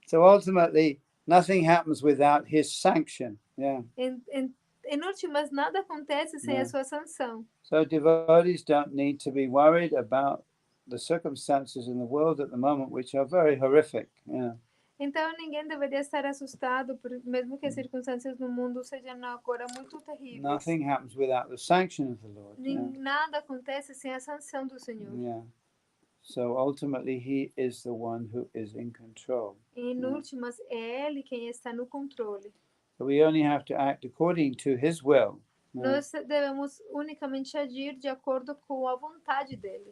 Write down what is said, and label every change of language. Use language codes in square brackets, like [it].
[en] So ultimately, nothing happens without his sanction. Yeah. [pt] Em últimas, nada acontece sem a sua sanção. [en] So devotees don't need to be worried about the circumstances in the world at the moment, which are very horrific. Yeah. [pt] Então ninguém deveria estar assustado, mesmo que as circunstâncias no mundo sejam agora muito terríveis. [en] Nothing happens without the sanction of the Lord. [pt] Nada acontece sem a sanção do Senhor. [en] Yeah. So ultimately, He is the one who is in control. [pt] Em últimas, é Ele quem está no controle. [en] So we only have to act according to His will. [pt] Nós devemos unicamente agir de acordo com a vontade dele.